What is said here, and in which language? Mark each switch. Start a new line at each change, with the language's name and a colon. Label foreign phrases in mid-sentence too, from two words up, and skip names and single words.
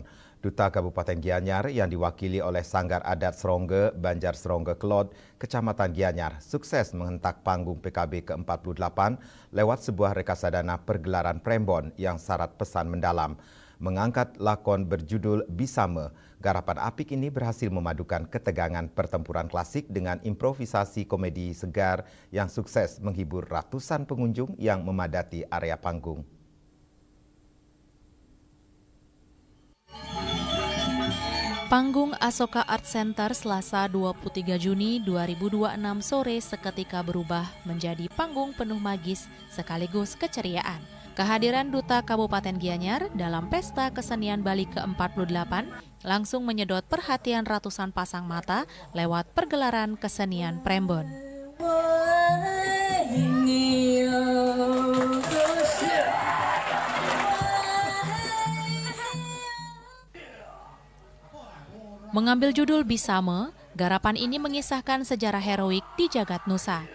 Indonesian: Duta Kabupaten Gianyar yang diwakili oleh Sanggar Adat Serongge, Banjar Serongge Kelod, Kecamatan Gianyar, sukses menghentak panggung PKB ke-48 lewat sebuah rekasadana pergelaran Prembon yang syarat pesan mendalam. Mengangkat lakon berjudul Bisame, garapan apik ini berhasil memadukan ketegangan pertempuran klasik dengan improvisasi komedi segar yang sukses menghibur ratusan pengunjung yang memadati area panggung. Panggung Asoka Art Center Selasa 23 Juni 2026 sore seketika berubah menjadi panggung penuh magis sekaligus keceriaan. Kehadiran Duta Kabupaten Gianyar dalam Pesta Kesenian Bali ke-48 langsung menyedot perhatian ratusan pasang mata lewat pergelaran kesenian Prembon. Mengambil judul Bisame, garapan ini mengisahkan sejarah heroik di jagat Nusa.